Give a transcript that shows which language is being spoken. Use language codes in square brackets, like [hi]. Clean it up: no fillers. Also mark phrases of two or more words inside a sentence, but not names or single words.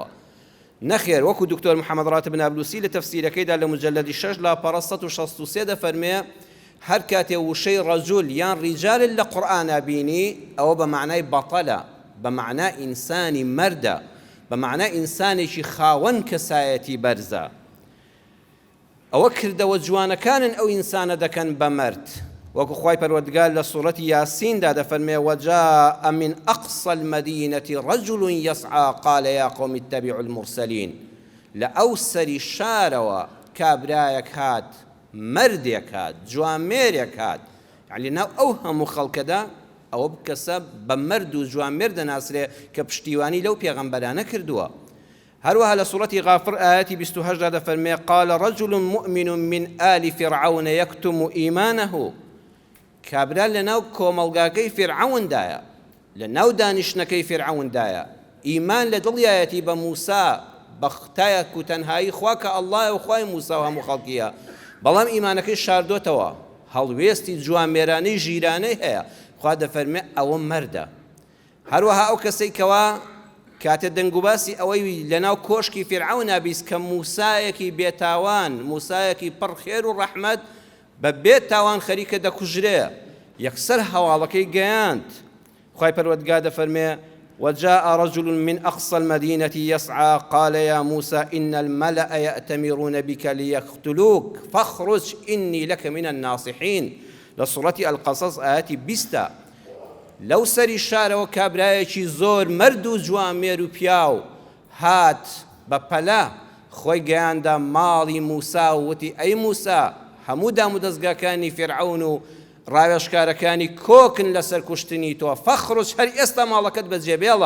[ckb] نەخێر، وەکو دکتۆر محەممەد ڕاتب نابلوسی لە تەفسیرەکەیدا لە مجەلەدی 6 لاپەڕە 163 دەفەرمێ هەر کاتێ وشەی ڕەجوول یان ریجال لە قورئانە بینی ئەوە بە معنای بەتەلە، بە معنای ئینسانی مەردە، بە معنای ئینسانێکی خاوەن کەسایەتی بەرزە. ئەوە کردەوە جوانەکانن ئەو ئینسانە دەکەن بە مەرد، وەکو خوای پەروەردگار لە سوورەتی یاسیندا دەفەرمێ [ar] وجاء من أقصى المدينة رجل يسعى قال يا قوم اتبعوا المرسلين. [ckb] لە ئەو سەری شارەوە کابرایەک هات، مەردێک هات، جوانمێرێک هات، یعنی ناو ئەو هەموو خەڵکەدا ئەوە کەسە بە مەرد و جوانمێر دەناسرێ کە پشتیوانی لەو پێغەمبەرانە کردووە. هەروەها لە سوورەتی غافر ئاەتی 28 دەفەرمێ [ar] قال رجل مؤمن من آل فرعون يكتم إيمانه. [ckb] کابرا لە ناو کۆمەڵگاکەی فرعەوندایە، لە ناو دانیشتنەکەی فرعەوندایە، ئیمان لە دڵیایەتی بە موسا بە ختایەک و تەنهایی خوا کە ئەڵڵایە و خوای موسا و هەموو خەڵکیە، بەڵام ئیمانەکەی شاردۆتەوە، هەڵوێستی جوانمێرانەی ژیرانەی هەیە. خوا دەفەرمێ ئەوە مەردە. هەروەها ئەو کەسەی کەوا کاتێ دەنگوباسی ئەوەی لە ناو کۆشکی فرعەونا بیست کە موسایەکی بێتاوان، موسایەکی پڕ خێر و ڕەحمەت بە بێت تاوان خەریکە دەکوژرێ، یەکسەر هەواڵەکەی گەیاند. خوای پەروەردگار دەفەرمێ [ar] وجاء رجل من أقصى المدينة يسعى قال يا موسى إن الملأ يأتمرون بك ليقتلوك فاخرج إني لك من الناصحين. لسورة القصص آياتي 20. [ckb] لەو سەری شارەوە کابرایەکی زۆر مەرد و جوانمێر و پیاو هات بە پەلا، خۆی گەیاندا ماڵی موسا و وتی ئەی موسا هەموو دام و دەستگاکانی فرعەون و ڕاوێژکارەکانی کۆکن لەسەر کوشتنی تۆ، فەخڕج هەر ئێستا ماڵەکەت بەجێبێڵە.